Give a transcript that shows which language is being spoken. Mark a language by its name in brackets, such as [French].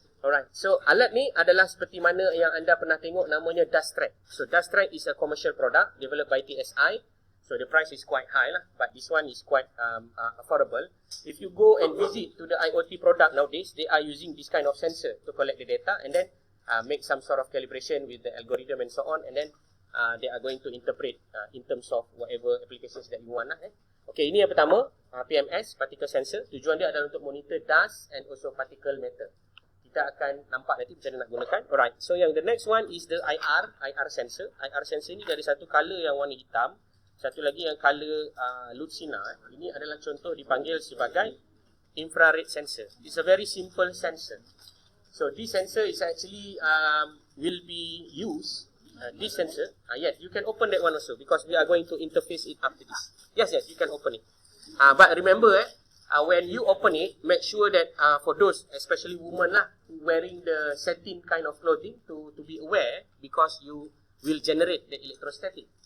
[Malay] Alright, so alat ni adalah seperti mana yang anda pernah tengok, namanya dust track. [English] So dust track is a commercial product developed by TSI. So the price is quite high lah, but this one is quite affordable. If you go and visit to the IoT product nowadays, they are using this kind of sensor to collect the data and then make some sort of calibration with the algorithm and so on, and then they are going to interpret in terms of whatever applications that you want lah. [Malay] Okay, ini yang pertama, PMS, particle sensor. Tujuan dia adalah untuk monitor [English] dust and also particle matter. [Malay] Kita akan nampak nanti macam mana nak gunakan. Alright, so yang [English] the next one is the IR sensor. [Malay] IR sensor ni dari satu color yang warna hitam, satu lagi yang color lucina. Ini adalah contoh dipanggil sebagai infrared sensor. [English] It's a very simple sensor. So this sensor is actually will be used. This sensor, yes, you can open that one also because we are going to interface it after this. Yes, you can open it. But remember, when you open it, make sure that for those, especially women lah, wearing the satin kind of clothing to be aware because you will generate the electrostatic.